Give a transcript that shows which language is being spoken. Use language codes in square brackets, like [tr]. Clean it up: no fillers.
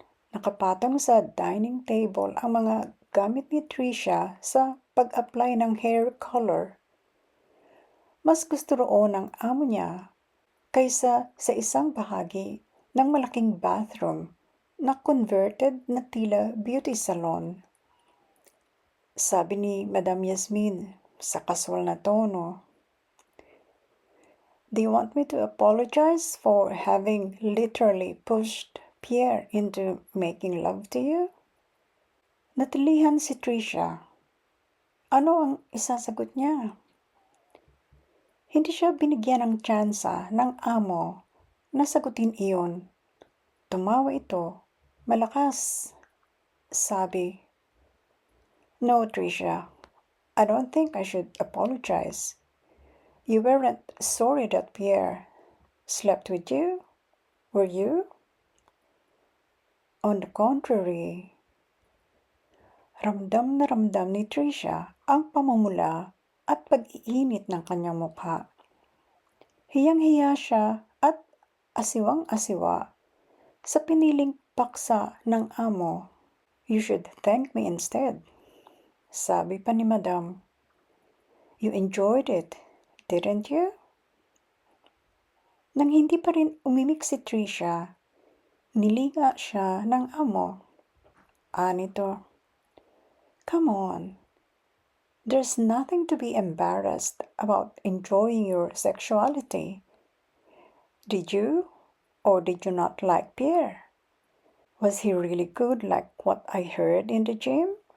[tl] Nakapatong sa dining table ang mga gamit ni Tricia sa pag-apply ng hair color. Mas gusto roon ng amo niya kaysa sa isang bahagi ng malaking bathroom na converted na tila beauty salon. Sabi ni Madam Yasmin sa casual na tono, [en] "Do you want me to apologize for having literally pushed Pierre into making love to you?" [tl] Natilihan si Tricia. Ano ang isasagot niya? Hindi siya binigyan ng tsansa ng amo na sagutin iyon. Tumawa ito, malakas. Sabi, [en] "No, Tricia, I don't think I should apologize. You weren't sorry that Pierre slept with you, were you?" On the contrary, [tl] ramdam na ramdam ni Tricia ang pamumula at pag-iinit ng kanyang mukha. Hiyang-hiya siya at asiwang-asiwa sa piniling paksa ng amo. [en] "You should thank me instead," [tl] sabi pa ni Madam. [en] "You enjoyed it, didn't you?" [tl] Nang hindi pa rin umimik si Tricia, nilinga siya ng amo. Anito, [en] "Come on. There's nothing to be embarrassed about enjoying your sexuality. Did you Or did you not like Pierre? Was he really good like what I heard in the gym?